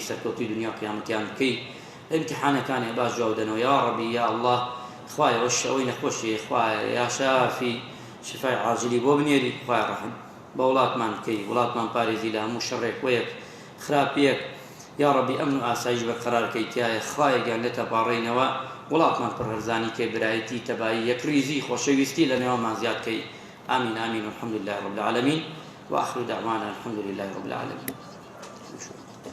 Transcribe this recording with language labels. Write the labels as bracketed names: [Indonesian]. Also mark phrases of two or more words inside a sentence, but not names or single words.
[Central Kurdish] سەرکەوتوی دنیا و قیامەتیان بکەی امتحانەکانی باش جوابدەنەوە [Arabic] یا ربی یا الله [Central Kurdish] خوایە وەش ئەوەی نەخۆشی خوایە [Arabic] یا شافی [Central Kurdish] شفای عاجلی بۆ بنێری خوای ڕحم بە وڵاتمان بکەی وڵاتمان پارێزی لە هەموو شەڕێک وەیەک خراپیەک [Arabic] یا ربی [Central Kurdish] ئەمن و ئاسایش بەقەرارکەی تایە خوایە گیان لێ تەپاڕێنەوە وڵاتمان پڕهەرزانی کەی برایەتی تەبایی یەکریزی خۆشەویستی لە نێوانمان زیادکەی [Arabic] آمین آمین والحمد لله رب العالمين وآخر دعوانا الحمد لله رب العالمين